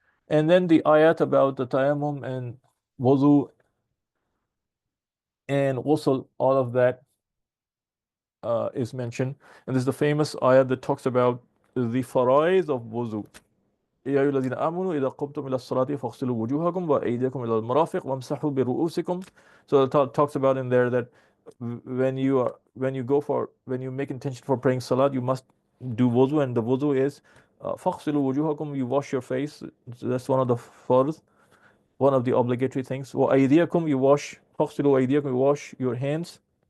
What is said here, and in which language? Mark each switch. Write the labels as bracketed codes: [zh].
[en] And then the ayat about the tayammum and wuzu and also all of that is mentioned. And there's the famous ayat that talks about the faraiz of wuzu. [ar] يا أيها الذين آمنوا إذا قمتم إلى الصلاة فاغسلوا وجوهكم وأيديكم إلى المرافق وامسحوا برؤوسكم. [en] So it talks about in there that when you make intention for praying salat, you must do wuzu, and the wuzu is [ar] فاغسلوا وجوهكم, [en] you wash your face. So that's one of the farz, one of the obligatory things. [ar] وأيديكم, [en] you wash [ar] فاغسلوا أيديكم, [en] you wash your hands.